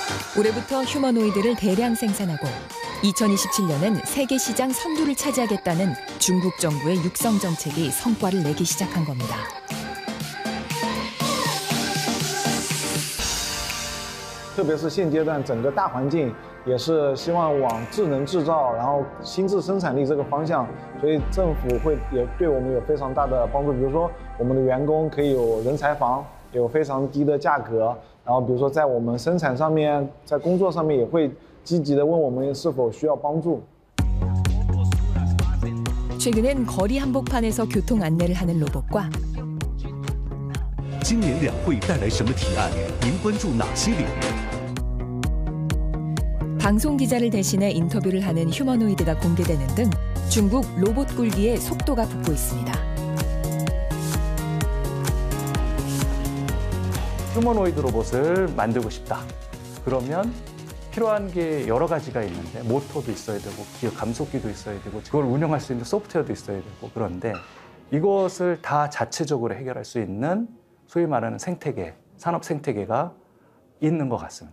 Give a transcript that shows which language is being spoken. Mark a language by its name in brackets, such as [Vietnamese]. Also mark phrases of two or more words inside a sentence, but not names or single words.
[Korean] 올해부터 휴머노이드를 대량 생산하고 2027년엔 세계 시장 선두를 차지하겠다는 중국 정부의 육성 정책이 성과를 내기 시작한 겁니다. [Chinese] 特别是现阶段整个大环境也是希望往智能制造，然后新质生产力这个方向，所以政府也对我们有非常大的帮助。比如说，我们的员工可以有人才房，有非常低的价格，然后比如说在我们生产上面，在工作上面也会积极的问我们是否需要帮助。 [Korean] 최근엔 거리 한복판에서 교통 안내를 하는 로봇과 [Chinese] 今年两会带来什么提案？您关注哪些领域？ [Korean] 방송 기자를 대신해 인터뷰를 하는 휴머노이드가 공개되는 등 중국 로봇 굴기에 속도가 붙고 있습니다. 휴머노이드 로봇을 만들고 싶다. 그러면 필요한 게 여러 가지가 있는데 모터도 있어야 되고 기어 감속기도 있어야 되고 그걸 운영할 수 있는 소프트웨어도 있어야 되고 그런데 이것을 다 자체적으로 해결할 수 있는 소위 말하는 생태계, 산업 생태계가 있는 것 같습니다.